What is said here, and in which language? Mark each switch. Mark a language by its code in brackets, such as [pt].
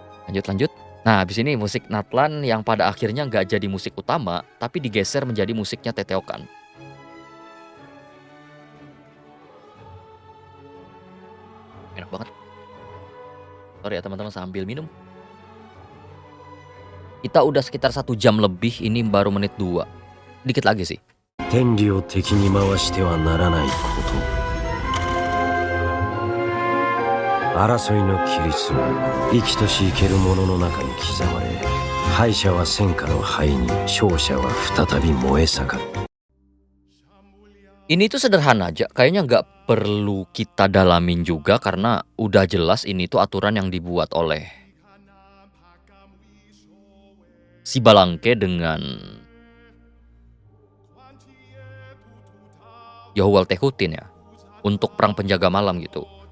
[id] Lanjut. Nah habis ini musik Natlan yang pada akhirnya nggak jadi musik utama, tapi digeser menjadi musiknya Teteokan. Enak banget. Sorry ya teman-teman sambil minum. Kita udah sekitar 1 jam lebih, ini baru menit 2. Dikit lagi sih. [ja] 天理を敵に回してはならないこと。争いの規律は生きとし生けるものの中に刻まれ、敗者は戦火の灰に、勝者は再び燃え盛る。 [id] Ini tuh sederhana aja, kayaknya nggak perlu kita dalamin juga karena udah jelas ini tuh aturan yang dibuat oleh si Balangke dengan Yahuwal Tehutin ya, untuk perang penjaga malam gitu.